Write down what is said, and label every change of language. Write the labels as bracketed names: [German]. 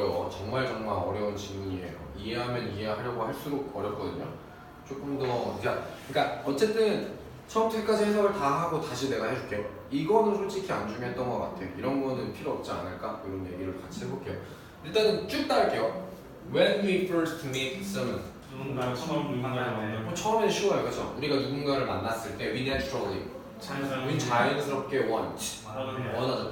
[Korean] 정말 어려운 질문이에요. 이해하면 이해하려고 할수록 어렵거든요. 조금 더 그러니까 어쨌든 처음부터 끝까지 해석을 다 하고 다시 내가 해줄게요. 이거는 솔직히 안 중요했던 것 같아. 이런 거는 필요 없지 않을까? 이런 얘기를 같이 해볼게요. 일단은 쭉 다 할게요. [English] When we first meet someone. [Korean] 누군가를 만날 때 처음에는 쉬워요, 그렇죠? 우리가 누군가를 만났을 때 [English] we naturally, [Korean] 우린 자연스럽게 원하죠.